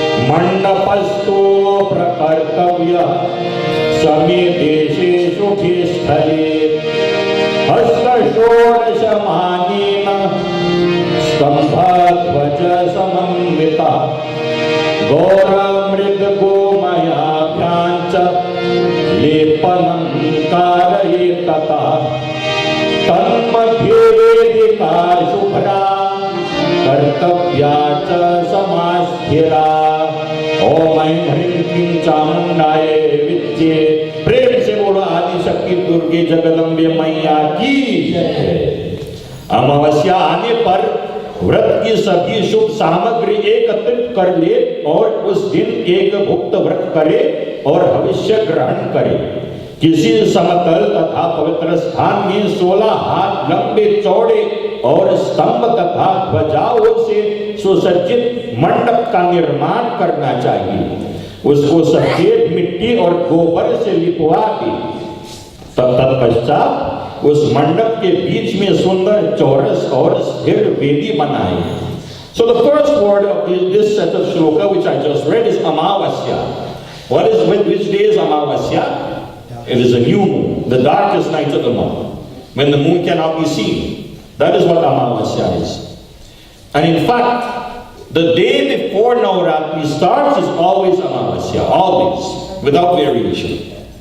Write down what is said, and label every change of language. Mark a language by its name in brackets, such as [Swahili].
[Sanskrit] mandapasto prakartavya same desheshu bhisthale hastashorashamanena स्तंभाध्वज समन्विता गौरमृद गोमयाभ्याञ्च लेपनं कारयेतता तन्मध्ये वेदिका शुभ्रा कर्तव्या च समास्थिरा ओम ऐं ह्रीं क्लीं चामुण्डाय विद्ये। [Hindi] प्रेम से बोलो आदि शक्ति दुर्गे जगदम्बे मैया की जय। अमावस्या आने पर व्रत की सभी शुभ सामग्री एकत्रित कर ले और उस दिन एक भुक्त व्रत करे और भविष्य ग्रहण करे। किसी समतल तथा पवित्र स्थान में 16 हाथ लंबे चौड़े और स्तंभ तथा ध्वजाओं से सुसज्जित मंडप का निर्माण करना चाहिए। उसको सफेद मिट्टी और गोबर से लिपवा दे। तत्पश्चात उस मंडप के बीच में सुंदर चौरस और स्थिर वेदी बनाए। [English] So the first word of this set of shloka which I just read is Amavasya. Which day is Amavasya? It is a new moon, the darkest night of the month, when the moon cannot be seen. That is what Amavasya is. And in fact, the day before Navratri starts is always Amavasya, always, without variation.